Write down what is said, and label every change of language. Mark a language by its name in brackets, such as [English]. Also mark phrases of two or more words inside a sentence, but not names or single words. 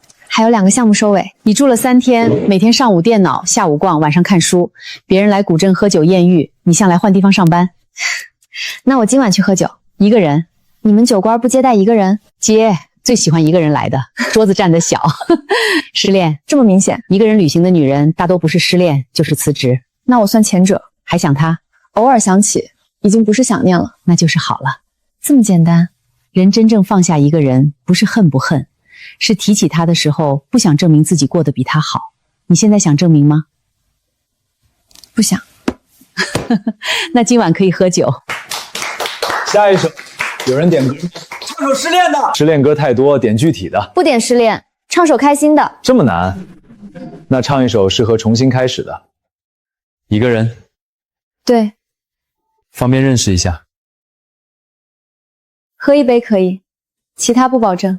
[Chinese] 還有2個項目收尾。你住了3天，每天上午電腦，下午逛，晚上看書。別人來古鎮喝酒豔遇，你向來換地方上班。那我今晚去喝酒。一個人？你們酒館不接待一個人？接，最喜歡一個人來的，桌子占得小。失戀？這麼明顯。一個人旅行的女人，大多不是失戀，就是辭職。那我算前者。還想他？偶爾想起，已經不是想念了。那就是好了。這麼簡單。人真正放下一個人，不是恨不恨，是提起他的時候，不想證明自己過得比他好。你現在想證明嗎？不想。那今晚可以喝酒。下一首，有人點歌，唱首失戀的。失戀歌太多，點具體的。不點失戀，唱首開心的。這麼難？那唱一首適合重新開始的。一個人？對，方便認識一下。喝一杯可以，其他不保證。